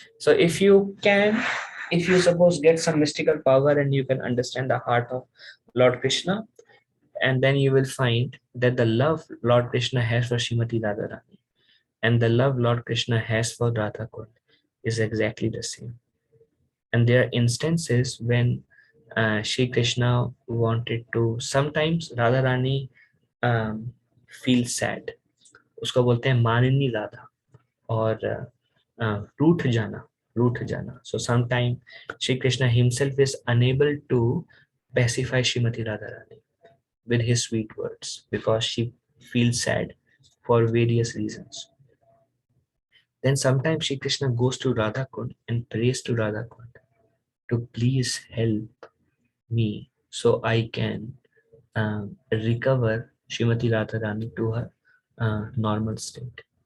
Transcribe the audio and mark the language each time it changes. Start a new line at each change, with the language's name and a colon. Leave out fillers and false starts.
English: So if you suppose get some mystical power and you can understand the heart of Lord Krishna, and then you will find that the love Lord Krishna has for Srimati Radharani and the love Lord Krishna has for Radha Kund is exactly the same. And there are instances when Shri Krishna wanted to, sometimes Radharani feel sad.
Hindi: उसको बोलते हैं मानिनी राधा और रूठ जाना.
English: So sometimes Shri Krishna himself is unable to pacify Srimati Radharani with his sweet words because she feels sad for various reasons. Then sometimes Shri Krishna goes to Radha Kund and prays to Radha Kund to please help me so I can recover Srimati Radharani to her normal state.